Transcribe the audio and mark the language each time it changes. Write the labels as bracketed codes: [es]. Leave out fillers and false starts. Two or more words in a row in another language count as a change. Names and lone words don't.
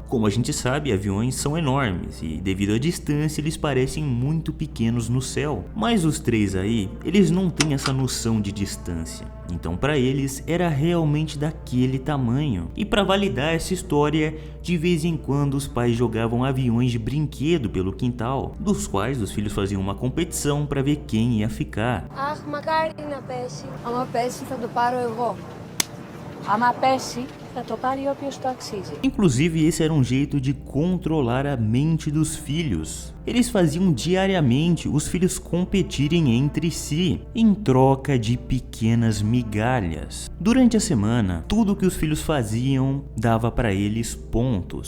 [pt] Como a gente sabe, aviões são enormes e devido à distância eles parecem muito pequenos no céu, mas os três aí, eles não têm essa noção de distância. Então para eles era realmente daquele tamanho. E para validar essa história, de vez em quando os pais jogavam aviões de brinquedo pelo quintal, dos quais os filhos faziam uma competição para ver quem ia ficar. [el] Αχ, μακάρι να πέσει. Άμα πέσει θα το πάρω εγώ. Άμα πέσει θα το πάρει όποιος το αξίζει. [pt] Inclusive esse era um jeito de controlar a mente dos filhos. Eles faziam diariamente os filhos competirem entre si, em troca de pequenas migalhas. Durante a semana, tudo que os filhos faziam dava para eles pontos.